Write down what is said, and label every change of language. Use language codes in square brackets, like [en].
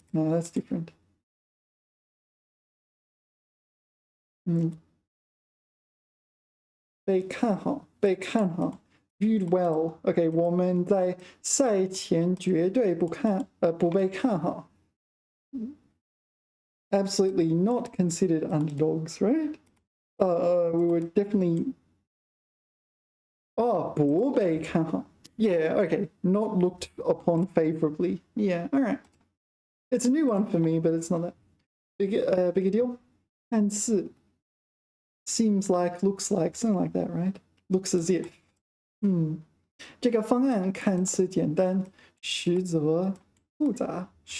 [en] No, that's different. [zh] 被看好，被看好。 [en] Viewed well. [zh] OK， 我们在赛前绝对不被看好。 [en] Absolutely not considered underdogs, right? We were definitely. Oh, [zh] 不被看好. [en] Yeah, okay. Not looked upon favorably. Yeah, all right. It's a new one for me, but it's not that big a deal. 看似 seems like, looks like, something like that, right? Looks as if. [zh] 这个方案看似简单，实则复杂。